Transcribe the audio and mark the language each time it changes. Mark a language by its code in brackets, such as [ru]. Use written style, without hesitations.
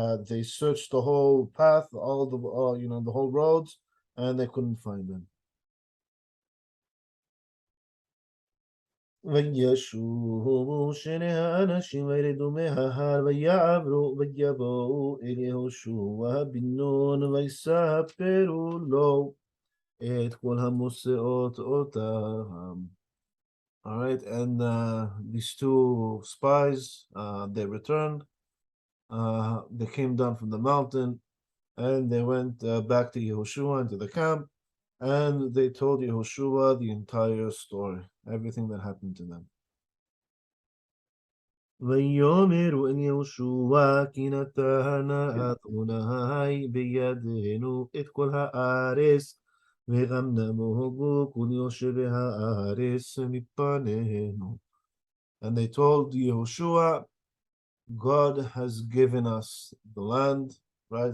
[en] They searched the whole path, the whole roads, and they couldn't find them. [he] וישובו שני האנשים וירדו מההר ויעברו ויבואו אל יהושע בן נון ויספרו לו את כל המושאות אותם. [en] All right, and these 2 spies, they returned. They came down from the mountain, and they went back to Yehoshua into the camp, and they told Yehoshua the entire story, everything that happened to them. [he] ויאמרו אל יהושע כי נתנה אדוני בידינו את כל הארץ וגם נמוגו כל יושבי הארץ מפנינו. [en] And they told Yehoshua, God has given us the land, right?